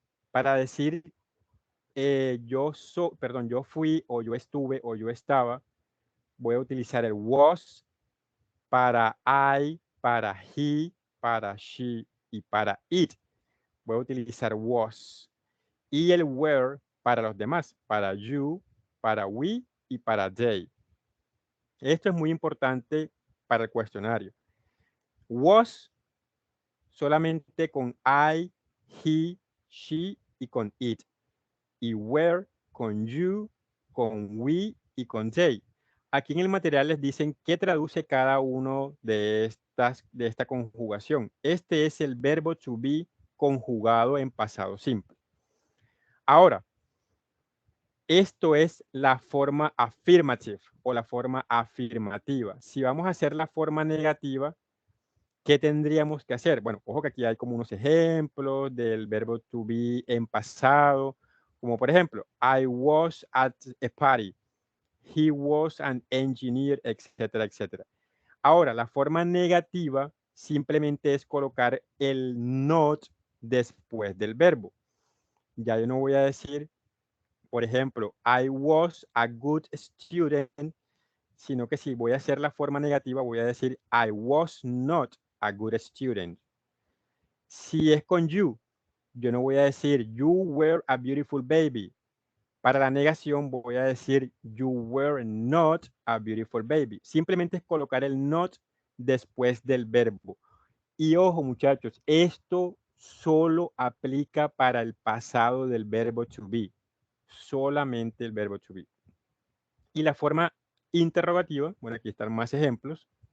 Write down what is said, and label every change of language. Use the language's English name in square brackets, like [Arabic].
[Spanish] Para decir yo fui o yo estuve o yo estaba, voy a utilizar el was para I, para he, para she y para it. Voy a utilizar was. Y el were para los demás, para you, para we y para they. Esto es muy importante para el cuestionario. Was solamente con I, he, she y con it. Y were con you, con we y con they. Aquí en el material les dicen qué traduce cada uno de esta conjugación. Este es el verbo to be conjugado en pasado simple. Ahora, esto es la forma affirmative o la forma afirmativa. Si vamos a hacer la forma negativa, ¿qué tendríamos que hacer? Bueno, ojo que aquí hay como unos ejemplos del verbo to be en pasado, como por ejemplo, [English] I was at a party, he was an engineer, [Spanish] etcétera, etcétera. Ahora, la forma negativa simplemente es colocar el not después del verbo. Ya yo no voy a decir, por ejemplo, [English] I was a good student, [Spanish] sino que si voy a hacer la forma negativa, voy a decir [English] I was not a good student. [Spanish] Si es con you, yo no voy a decir [English] you were a beautiful baby. [Spanish] Para la negación voy a decir [English] you were not a beautiful baby. [Spanish] Simplemente es colocar el not después del verbo. Y ojo, muchachos, esto solo aplica para el pasado del verbo to be. Solamente el verbo to be. Y la forma interrogativa, bueno, aquí están más ejemplos.